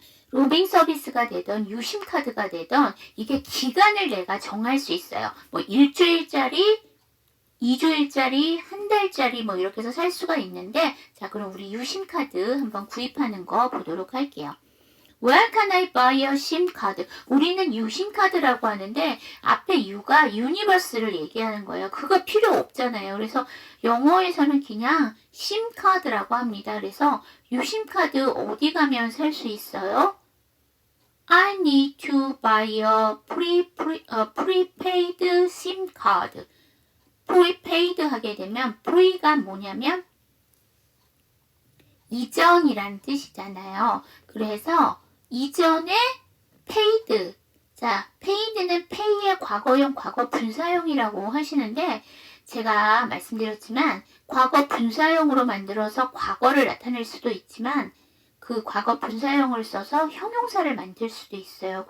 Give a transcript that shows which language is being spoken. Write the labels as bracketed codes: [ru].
[ko] 로밍 서비스가 되던 유심카드가 되던 이게 기간을 내가 정할 수 있어요. 뭐 일주일짜리, 2주일짜리, 한 달짜리 뭐 이렇게 해서 살 수가 있는데, 자, 그럼 우리 유심카드 한번 구입하는 거 보도록 할게요. [en] Where can I buy a SIM card? [ko] 우리는 유심카드라고 하는데 앞에 U가 유니버스를 얘기하는 거예요. 그거 필요 없잖아요. 그래서 영어에서는 그냥 심카드라고 합니다. 그래서 유심카드 어디 가면 살 수 있어요? [en] I need to buy a prepaid SIM card. [ko] prepaid 하게 되면 pre가 뭐냐면 이전이란 뜻이잖아요. 그래서 이전에 paid. 자, paid는 pay의 과거형, 과거 분사형이라고 하시는데 제가 말씀드렸지만 과거 분사형으로 만들어서 과거를 나타낼 수도 있지만 그 과거 분사형을 써서 형용사를 만들 수도 있어요.